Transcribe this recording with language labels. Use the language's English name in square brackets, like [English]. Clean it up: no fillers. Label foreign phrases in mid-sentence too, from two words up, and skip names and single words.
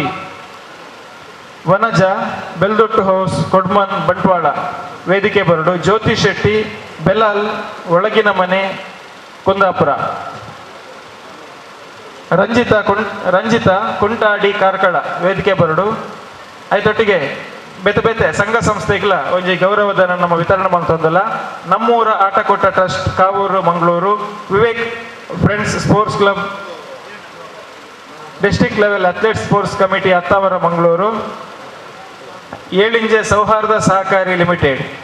[Tulu] ವನಜ ಬೆಲ್ದೊಟ್ಟು ಹೌಸ್ ಕೊಡ್ಮನ್ ಬಂಟ್ವಾಳ ವೇದಿಕೆ ಬರಡು, ಜ್ಯೋತಿ ಶೆಟ್ಟಿ ಬೆಲಾಲ್ ಒಳಗಿನ ಮನೆ ಕುಂದಾಪುರ, ರಂಜಿತಾ ಕುಂಟಾಡಿ ಕಾರ್ಕಳ ವೇದಿಕೆ ಬರಡು. ಐದೊಟ್ಟಿಗೆ ಬೇತೆ ಬೇತೆ ಸಂಘ ಸಂಸ್ಥೆಗಳ ಒಂಜಿ ಗೌರವಧನ ನಮ್ಮ ವಿತರಣೆ ಮಾಡ್ತಂದಲ್ಲ. ನಮ್ಮೂರ ಆಟಕೋಟ ಟ್ರಸ್ಟ್ ಕಾವೂರು ಮಂಗಳೂರು, ವಿವೇಕ್ ಫ್ರೆಂಡ್ಸ್ ಸ್ಪೋರ್ಟ್ಸ್ ಕ್ಲಬ್, ಡಿಸ್ಟ್ರಿಕ್ಟ್ ಲೆವೆಲ್ ಅಥ್ಲೆಟ್ ಸ್ಪೋರ್ಟ್ಸ್ ಕಮಿಟಿ ಅತ್ತಾವರ ಮಂಗಳೂರು, ಏಳಿಂಜೆ ಸೌಹಾರ್ದ ಸಹಕಾರಿ ಲಿಮಿಟೆಡ್.